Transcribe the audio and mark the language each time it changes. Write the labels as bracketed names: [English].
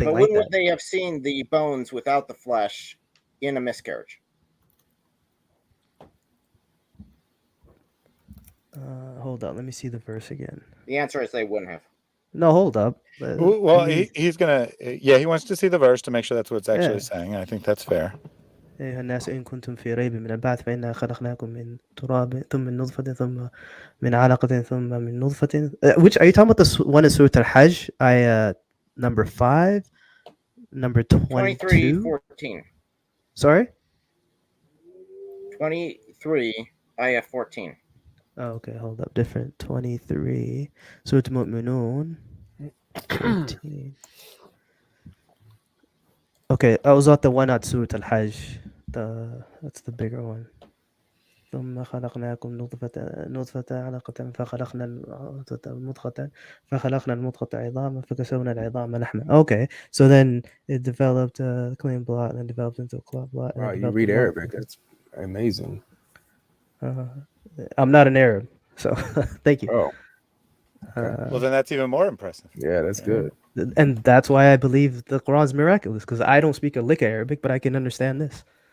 [English] Yeah, but when would they have seen the bones without the flesh in a miscarriage? Hold on, let me see the verse again. The answer is they wouldn't have. No, hold up. Well, he's gonna. Yeah, he wants to see the verse to make sure that's what it's actually saying. I think that's fair. [Arabic] أيها الناس إن كنتم في ريب من البعث فإنا خلقناكم من تراب ثم من نطفة ثم من علقة ثم من نطفة. [English] Which are you talking about? The one in Surah Al-Hajj, ayah number 5, number 22? 23:14. Sorry. 23, ayah 14. Oh, okay, hold up. Different. 23. Surah Al-Mu'minun. 14. Okay, I was at the one at Surah Al-Hajj. That's the bigger one. [Arabic] ثم خلقناكم نطفة علقة فخلقنا المضغة عظاما فكسونا العظام لحما. [English] Okay, so then it developed a clean blot and then developed into a clot blot. Wow, you read Arabic. That's amazing. I'm not an Arab, so thank you. Oh. Well, then that's even more impressive. Yeah, that's good. And that's why I believe the Quran is miraculous, because I don't speak a lick of Arabic, but I can understand this.